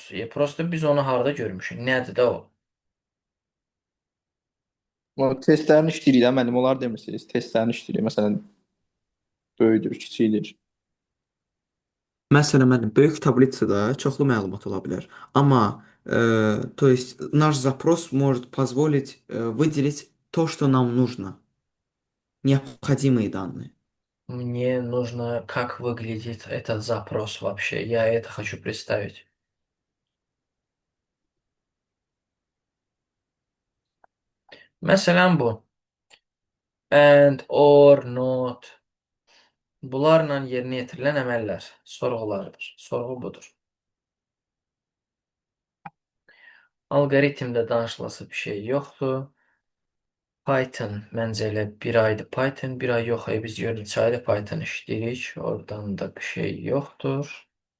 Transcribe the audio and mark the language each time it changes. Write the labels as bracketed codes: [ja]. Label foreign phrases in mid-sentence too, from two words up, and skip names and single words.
[az] Prosta biz onu harda görmüşük? Nədir də o? O testlərin işləyirik də müəllim, onlar demirsiniz. Testlərin işləyirik. Məsələn, böyüdür, kiçikdir. Məsələn, müəllim, böyük таблицада çoxlu məlumat ola bilər. [ru] Amma то есть наш запрос может позволить выделить то, что нам нужно. Необходимые данные. Мне нужно, как выглядит этот запрос вообще. Я это хочу представить. [az] Məsələn bu. [en] And, or, not. [az] Bunlarla yerinə yetirilən əməllər, sorğulardır. Sorğu budur. Alqoritmdə danışılası bir şey yoxdur. Python məncə elə bir aydır Python, bir ay yox. Biz 4 ayda Python işləyirik. Oradan da bir şey yoxdur.